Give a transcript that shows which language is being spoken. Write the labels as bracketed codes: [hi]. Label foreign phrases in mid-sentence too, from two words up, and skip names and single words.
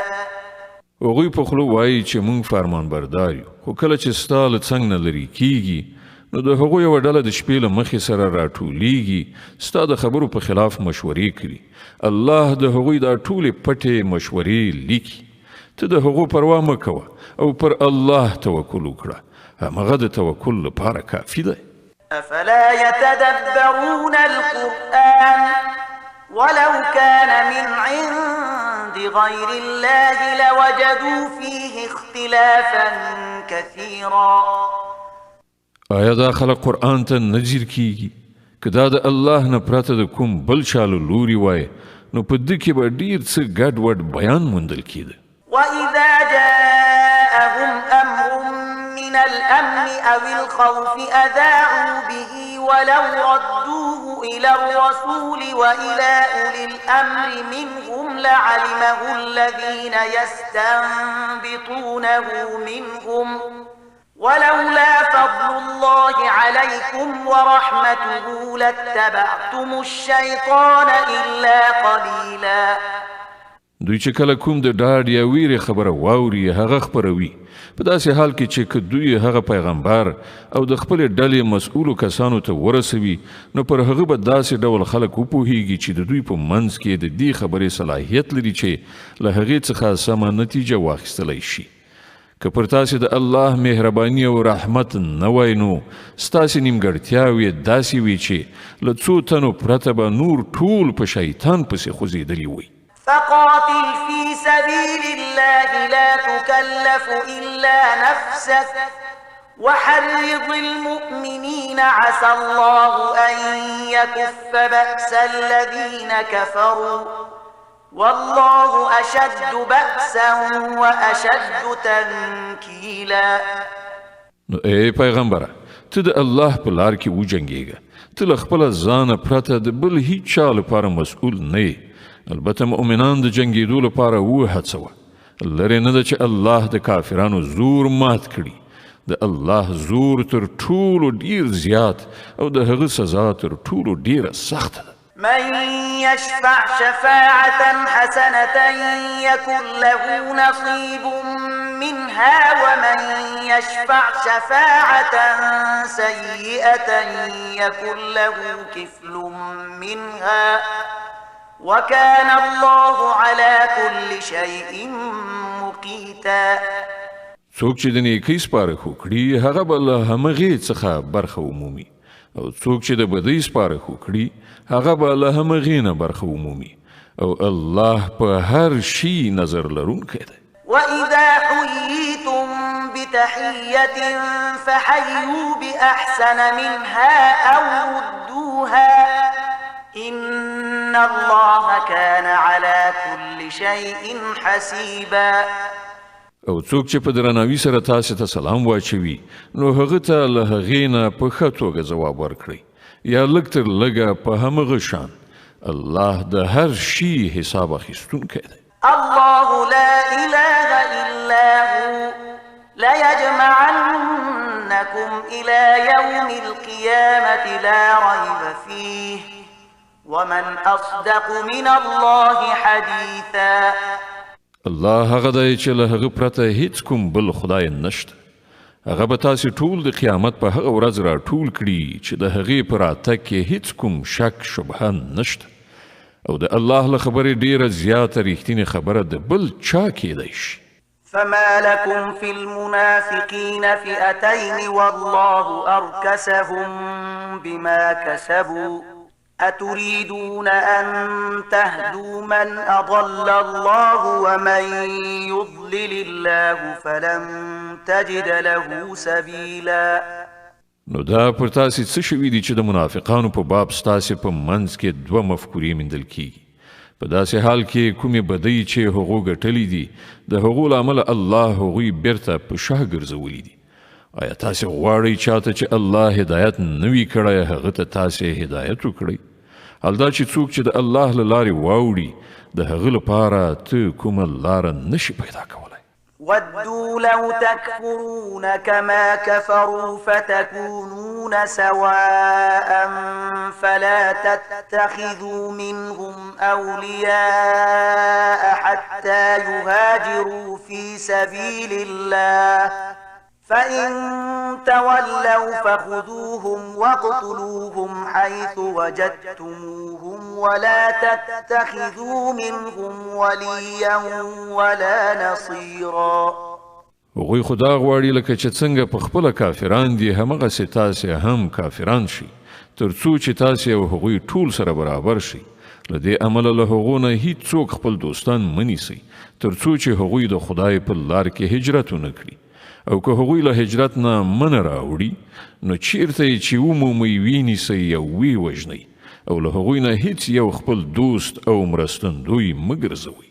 [ps] هغوی په خوله وایي چې موږ فرمان بردار یو، خو کله چې ستا له څنګ نه لرې کیږي نو د هغوی یوه ډله د شپې له مخې سره راټولیږي، ستا د خبرو په خلاف مشورې کړي. الله د هغوی دا ټولې پټې مشورې لیکي. ته د هغو پروا مه کوه او پر الله توکل وکړه، همغه د توکل لپاره کافي دی. [ar] أفلا يتدبرون القرآن ولو كان من عند غير الله لوجدوا فيه اختلافا كثيرا. [ps] آیا دا خلق قرآن ته نظر کیږي؟ که دا د الله نه پرته د کوم بل چا له لوري وای نو په دې کې به ډېر څه ګډ وډ بیان موندل کېده. [ar] وإذا جاءهم أمر من الأمن أو الخوف أذاعوا به ولو ردوه إلى الرسول وإلى أولي الأمر منهم لعلمه الذين يستنبطونه منهم ولولا فضل الله عليكم ورحمته لاتبعتم الشيطان إلا قليلا. [ps] دوی چې کله کوم د ډاډ یا ویرې خبره واوري هغه خپروي، په داسې حال کې چې که دوی هغه پیغمبر او د خپلې ډلې مسؤلو کسانو ته ورسوي نو پر هغه به داسې ډول خلک وپوهیږي چې د دوی په منځ کې د دې خبرې صلاحیت لري چې له هغې څخه سمه نتیجه واخیستلی شي. که پر تاسې د الله مهرباني او رحمت نه وای نو ستاسې نیمګړتیاوې داسې وي چې له څو تنو پرته به نور ټول په شیطان پسې خوځېدلي وي. [ar] فقاتل في سبيل الله لا تكلف إلا نفسك وحرض المؤمنين عسى الله أن يكف بأس الذين كفروا والله أشد بأسا وأشد تنكيلا. [ps] نو ای پیغمبره، ته د الله په لار کې وجنګېږه، ته له خپله ځانه پرته د بل هیڅ چا لپاره مسؤول نه یې. البته مؤمنان د جنګېدو لپاره وهڅوه. لرې نه ده چې الله د کافرانو زور مات کړي. د الله زور تر ټولو ډیر زیات او د هغه سزا تر ټولو ډیره سخته ده. [ar] من يشفع شفاعة حسنة يكن له نصيب منها ومن يشفع شفاعة سيئة يكن له كفل منها وكان الله على كل شيء مقيتا. [ps] څوک چې د نیکۍ سپارښت وکړي هغه به له همغې څخه برخه ومومي، او څوک چې د بدۍ سپارښت وکړي هغه به له همغې نه برخه ومومي، او الله په هر شي نظر لرونکی دی. [ar] وإذا حييتم بتحية فحيوا بأحسن منها أو ردوها إن الله كان على كل شيء حسيبا. [ps] او څوک چې په درناوي سره تاسې ته سلام واچوي نو هغه ته له هغې نه په ښه توګه ځواب ورکړئ، یا لږ تر لږه په همغه شان. الله د هر شي حساب اخیستونکی دی. [ar] الله لا إله إلا هو ليجمعنكم إلى يوم القيامة لا ريب فيه ومن أصدق من الله حديثا. [ps] الله هغه دی چې له هغه پرته هیڅ کوم بل خدای نشته. هغه به تاسې ټول د قیامت په هغه ورځ راټول کړي چې د هغې په راتګ کې هیڅ کوم شک شبهه نشته، او د الله له خبرې ډیره زیاته رښتینې خبره د بل چا کیدی شي. [ar] فما لكم في المنافقين فئتين والله أركسهم بما كسبوا أتريدون أن تهدوا من أضل الله ومن يضلل الله فلن تجد له سبيلا. [ps] نو دا پر تاسې څه شوي دي چې د منافقانو په باب ستاسې په منځ کې دوه مفکورې موندل کیږي. په داسې حال کې کومې بدۍ چې هغو ګټلي دي د هغو له امله الله هغوی بیرته په شا ګرځولي دي. آیا تاسې غواړئ چاته چې الله هدایت نه وي کړی هغه ته تاسې هدایت وکړئ؟ حال دا چې څوک چې د الله له لارې واوړي د هغه لپاره ته کومه لاره نشي پیدا کولی. [ar] ودوا لو تكفرون كما كفروا فتكونون سواء فلا تتخذوا منهم أولياء حتى يهاجروا في سبيل الله فإن تولوا فخذوهم واقتلوهم حيث وجدتموهم ولا تتخذوا منهم وليا ولا نصيرا. [ps] هغوی خدا غواړي لکه چې څنګه په خپله کافران دي همغسې تاسې هم کافران شي تر څو چې تاسې او هغوی ټول سره برابر شي. له دې امله له هغو نه هیڅوک خپل دوستان منیسئ تر څو چې هغوی د خدای په لار کې هجرت ونه کړي او که هغوی له هجرت نه من راوړي نو چیرته یې چې ومومئ وینیسئ او ویې وژنئ او له هغوی نه هیڅ یو خپل دوست او مرستندوی مه ګرځوئ.